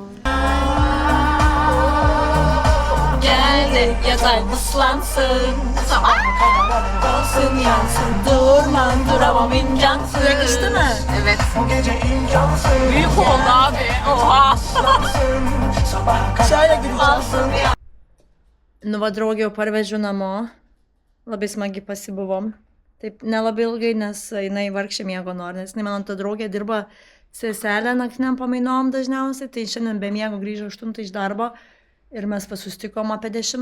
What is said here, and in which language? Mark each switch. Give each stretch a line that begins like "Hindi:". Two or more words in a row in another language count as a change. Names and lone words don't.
Turkish: Geldi yatay ıslansın. Olsun yansın. Durmam duramam imkansız. Yakıştı mı? Evet. Büyük oldu abi. Oha. Şöyle gülüyorsun.
Lithuanian: Nu, va draugė jau parvežiu namo. Labai smagiai pasibuvom. Taip nelabai ilgai, nes jinai vargšė miego nori, nes jinai mano ta draugė dirba seselė naktiniam pamainom dažniausiai, tai šiandien be miego grįžo 8 iš darbo ir mes susitikom apie 10.